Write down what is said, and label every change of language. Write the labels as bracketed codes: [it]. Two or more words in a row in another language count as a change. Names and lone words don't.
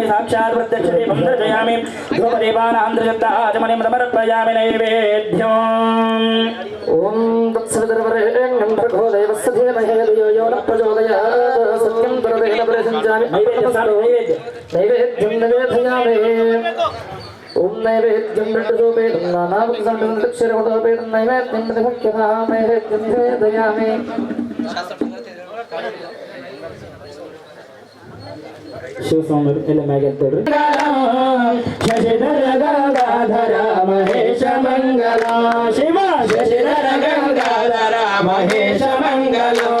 [sa] సాక్షాత్ ప్రత్యక్ష దీపం దర్శయామి ధూపదీపానాంధ్రయుక్తాచమనిం సమర్పయామి నైవేద్యం ఓం తత్సవితుర్వరేణ్యం భర్గో దేవస్య ధీమహి ధియో యో న ప్రచోదయాత్ సత్యం పరదేన ప్రసంజామి నైవేద్యం నివేదయామి ఓం నైవేద్యం నటజోపేతం నానాభక్తం దక్షిరవదోపేతం నైవేద్యం నిభక్యతా నైవేద్యం నివేదయామి [kn] ಶಿವಸ್ವಾಮಿ ಎಲ್ಲ ಮ್ಯಾಗೆತ್ತೇಳ್ರಿ ಶಶಿಧರ ಗಂಗಾಧರ ಮಹೇಶ ಮಂಗಲ ಶಿವ ಶಶಿಧರ ಗಂಗಾಧರ ಮಹೇಶ ಮಂಗಲ